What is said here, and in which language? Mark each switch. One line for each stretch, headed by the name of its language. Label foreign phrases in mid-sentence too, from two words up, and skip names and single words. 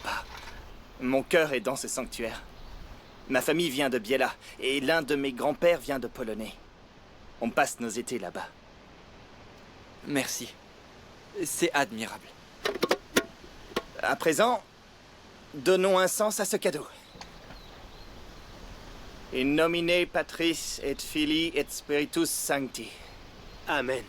French: Mon cœur est dans ce sanctuaire. Ma famille vient de Biela, et l'un de mes grands-pères vient de Polonais. On passe nos étés là-bas. Merci. C'est admirable. À présent, donnons un sens à ce cadeau.
Latin: In nomine Patris et Filii et Spiritus Sancti. Amen.